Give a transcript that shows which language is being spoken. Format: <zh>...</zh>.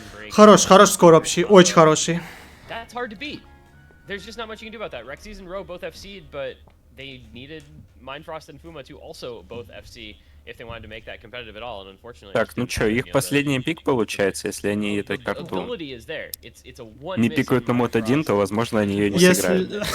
<ru>Хороший скор общий, очень хороший.</ru> <en>There's just not much you can do about that. Rexy's and RO both FC'd, but they needed Mindfrost and Fuma to also both FC if they wanted to make that competitive at all, and unfortunately...</en> <ru>Так, ну чё, их последний пик получается, если они эту карту не пикают на мод 1, то, возможно, они ее не сыграют.</ru>